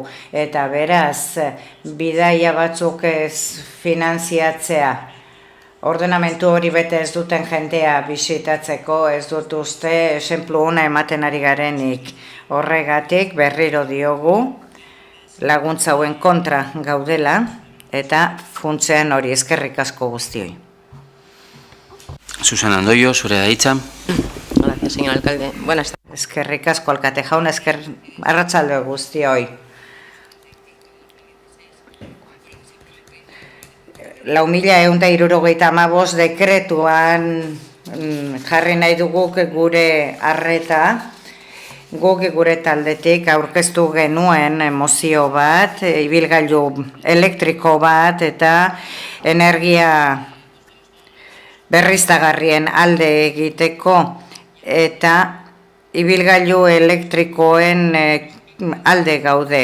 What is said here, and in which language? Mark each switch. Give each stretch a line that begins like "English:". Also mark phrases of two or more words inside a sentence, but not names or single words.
Basque: Eta beraz, bidaia batzuk ez finanziatzea, ordenamentu hori bete ez duten jendea bisitatzeko, ez dut uste, esenplu ona ematen ari garenik. Horregatik berriro diogu, laguntza hauen kontra gaudela, eta funtsean hori eskerrik asko guztioi. Susana Andoio, zure da hitza.
Spanish: Gracias, señor alcalde. Buenas tardes.
Basque: Eskerrik asko alkate jauna, arratsalde guztioi. 4.175 dekretuan jarri nahi dugu gure arreta, guk gure taldetik aurkeztu genuen mozio bat, ibilgailu elektriko bat eta energia berriztagarrien alde egiteko eta ibilgailu elektrikoen alde gaude.